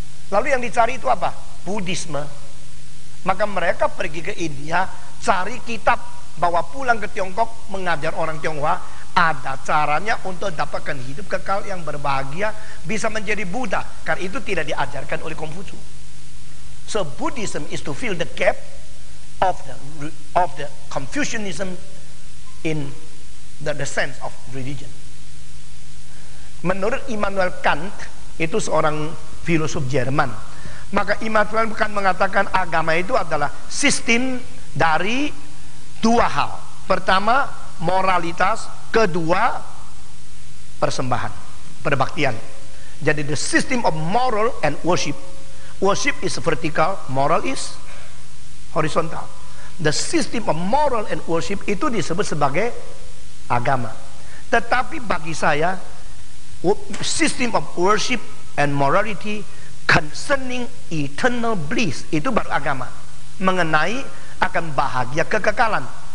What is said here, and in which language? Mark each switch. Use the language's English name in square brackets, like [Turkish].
[Indonesian] Lalu yang dicari itu apa? Buddhisme. Maka mereka pergi ke India, cari kitab, bawa pulang ke Tiongkok, mengajar orang Tionghoa. Ada caranya untuk dapatkan hidup kekal yang berbahagia, bisa menjadi Buddha. Karena itu tidak diajarkan oleh Konghucu. [English] So Buddhism is to fill the gap of the Confucianism in the sense of religion. [Indonesian] Menurut Immanuel Kant, itu seorang filosof Jerman, maka Immanuel Kant mengatakan agama itu adalah sistem dari dua hal. Pertama, moralitas. Kedua, persembahan, perbaktian. [English] Jadi the system of moral and worship. Worship is vertical, moral is horizontal. The system of moral and worship [Indonesian] itu disebut sebagai agama. Tetapi bagi saya, [English] system of worship and morality concerning eternal bliss [Indonesian] itu baru agama, mengenai akan bahagia kekekalan.